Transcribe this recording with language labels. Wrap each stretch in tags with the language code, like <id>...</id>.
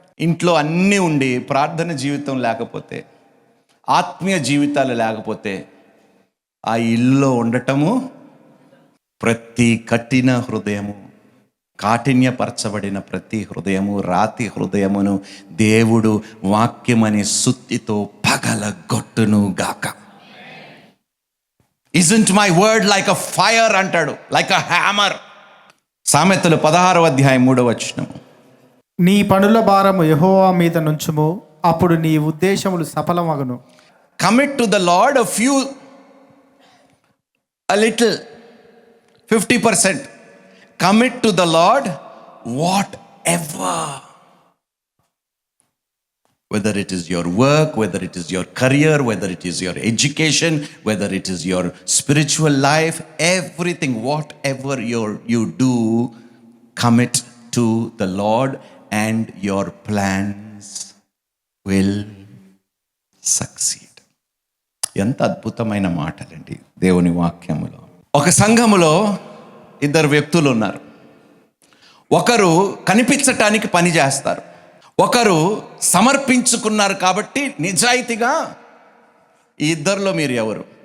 <te>ఇంట్లో అన్నీ ఉండి ప్రార్థన జీవితం లేకపోతే, ఆత్మీయ జీవితాలు లేకపోతే, ఆ ఇల్లులో ఉండటము, ప్రతి కఠిన హృదయము, కాఠిన్యపరచబడిన ప్రతి హృదయము, రాతి హృదయమును దేవుడు వాక్యమని సుత్తితో పగలగొట్టును గాక.</te> <en>Isn't my word like a fire</en> <te>అంటాడు,</te> <en>like a hammer.</en> <te>సామెతలు 16వ అధ్యాయం 3వ వచనం. నీ పనుల భారము యెహోవా మీద నుంచుము, అప్పుడు నీ ఉద్దేశములు సఫలమగును.</te> <en>Commit to the Lord a little, 50%. Commit to the Lord whatever. Whether it is your work, whether it is your career, whether it is your education, whether it is your spiritual life, everything, whatever you do, commit to the Lord and your plans will succeed.</en> <te>ఎంత అద్భుతమైన మాటలండి దేవుని వాక్యములో. ఒక సంఘములో 2 వ్యక్తులు ఉన్నారు. ఒకరు కనిపించటానికి పని చేస్తారు, ఒకరు సమర్పించుకున్నారు. కాబట్టి నిజాయితీగా ఈ ఇద్దరిలో మీరు ఎవరు?</te>